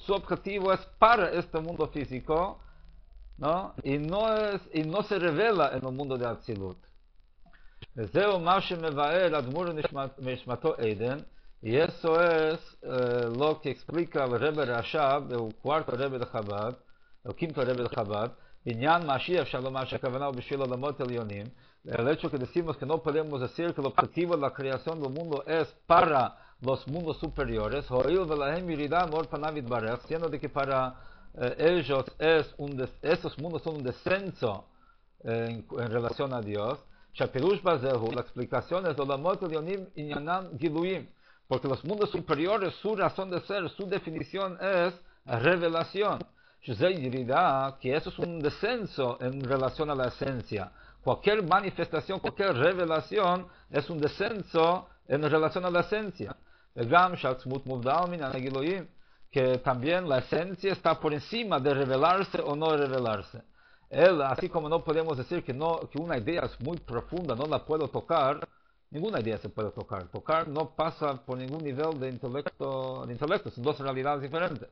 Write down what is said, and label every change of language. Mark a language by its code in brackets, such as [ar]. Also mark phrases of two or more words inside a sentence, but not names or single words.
[es] Su objetivo es para este mundo físico, ¿no? Y no se revela en el mundo de Atzilut. [he] זהו מה שמבאר אדמו"ר נשמתו עדן, [es] y eso es lo que explica el Rebbe Rashab, el cuarto Rebbe de Chabad, el quinto Rebbe de [he] Chabad, בעניין משיח שלום שהכוונה הוא בשביל עולמות עליונים, [es] el hecho que decimos que no podemos decir que el objetivo de la creación del mundo es para los mundos superiores, [he] הואיל ולהם ירידה מאור פניו יתברך, [es] siendo de que para ellos esos mundos son un descenso en relación a Dios, [he] שהפירוש בזה הוא, [es] la explicación es [he] עולמות עליונים עניינם גילויים, [es] porque los mundos superiores, su razón de ser, su definición es revelación. [he] שזה ירידה, [es] que eso es un descenso en relación a la esencia. Cualquier manifestación, cualquier revelación es un descenso en relación a la esencia. [he] וגם שהעצמות מובדל מן הגילויים, [es] que también la esencia está por encima de revelarse o no revelarse. Así como no podemos decir que una idea es muy profunda, no la puedo tocar, ninguna idea se puede tocar. Tocar no pasa por ningún nivel de intelecto, son dos realidades diferentes.